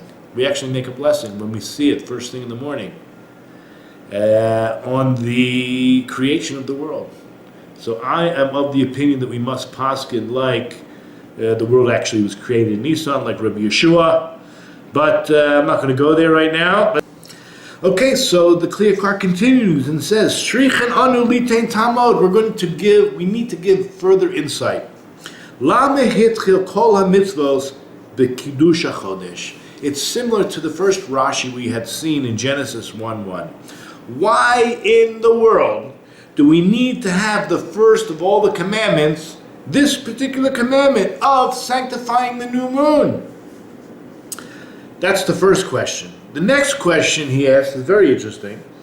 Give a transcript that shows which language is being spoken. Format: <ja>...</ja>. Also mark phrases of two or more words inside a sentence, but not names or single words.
<en>We actually make a blessing when we see it first thing in the morning on the creation of the world. So I am of the opinion that we must paskin like the world actually was created in Nisan, like Rabbi Yeshua, but I'm not going to go there right now. Okay, so the Kli Yakar continues and says,</en> <he>צריכין אנו ליתן טעם.</he> <en>We need to give further insight.</en> <he>למה התחיל כל המצוות בקידוש החודש.</he> <en>It's similar to the first Rashi we had seen in Genesis 1:1. Why in the world do we need to have the first of all the commandments, this particular commandment of sanctifying the new moon? That's the first question. The next question he asks is very interesting.</en>